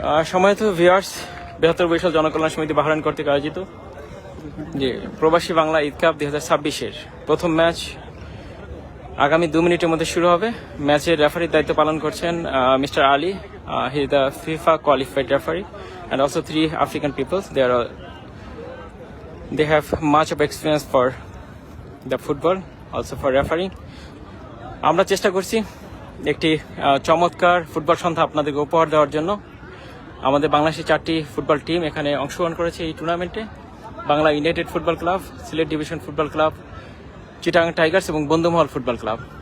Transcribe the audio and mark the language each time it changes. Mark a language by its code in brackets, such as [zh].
[bn] সম্মানিত ভিউয়ার্স, 72 বরিশাল জনকল্যাণ সমিতি বাহরাইন কর্তৃক আয়োজিত যে প্রবাসী বাংলা ঈদ কাপ 2026-এর প্রথম ম্যাচ আগামী 2 মিনিটের মধ্যে শুরু হবে। ম্যাচের রেফারির দায়িত্ব পালন করছেন mister Ali. [en] He is the FIFA qualified referee and also 3 African peoples. They have much of experience for the football, also for refereeing. [bn] আমরা চেষ্টা করছি একটি চমৎকার ফুটবল সন্ধ্যা আপনাদেরকে উপহার দেওয়ার জন্য। আমাদের বাংলাদেশের 4টি ফুটবল টিম এখানে অংশগ্রহণ করেছে এই টুর্নামেন্টে। Bangla United football club, Sylhet division football club, Chittagong Tigers এবং বন্ধুমহল ফুটবল ক্লাব।